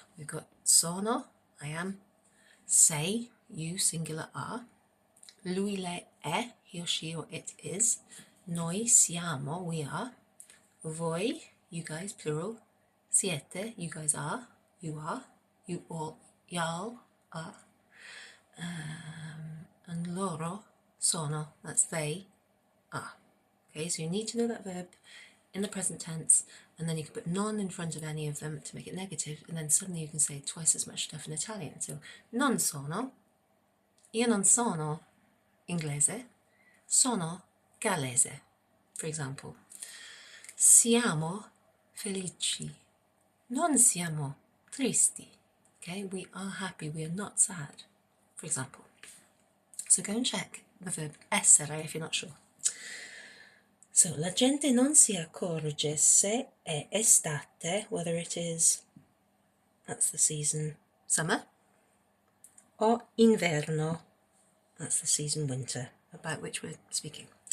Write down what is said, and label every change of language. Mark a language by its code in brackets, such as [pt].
[en] We've got sono, I am, sei, you, singular, are, lui, lei, è, he or she or it is, [it] noi siamo, [en] we are, voi, you guys, plural, siete, you guys are, you all, y'all are, and [it] loro sono, [en] that's they are. Okay, so you need to know that verb in the present tense, and then you can put non in front of any of them to make it negative, and then suddenly you can say twice as much stuff in Italian. [it] So non sono, io non sono inglese, sono gallese, [en] for example. [it] Siamo felici, non siamo tristi. [en] Okay, we are happy, we are not sad, for example. So go and check the verb essere if you're not sure. So, [it] la gente non si accorge se è estate, [en] whether it is, that's the season, summer, or inverno, that's the season, winter, about which we're speaking.